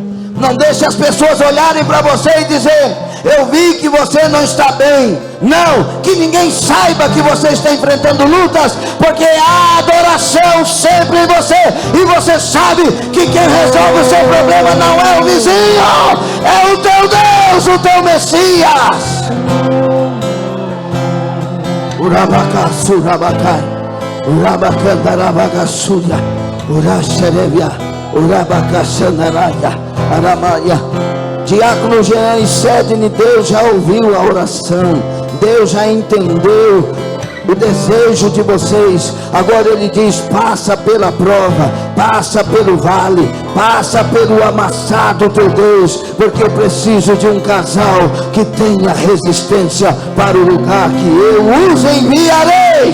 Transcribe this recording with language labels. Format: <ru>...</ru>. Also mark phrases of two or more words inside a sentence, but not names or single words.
<pt>Não deixe as pessoas olharem para você e dizer: eu vi que você não está bem. Não, que ninguém saiba que você está enfrentando lutas, porque há adoração sempre em você, e você sabe que quem resolve o seu problema não é o vizinho, é o teu Deus, o teu Messias. Urabaka surabacai, urabacandarabaga suya, uraxerevia, urabaka sanaraya, aramaia. Diácono Jean e Sedne, Deus já ouviu a oração, Deus já entendeu o desejo de vocês. Agora Ele diz: passa pela prova, passa pelo vale, passa pelo amassado, teu Deus, porque eu preciso de um casal que tenha resistência para o lugar que eu os enviarei.</pt>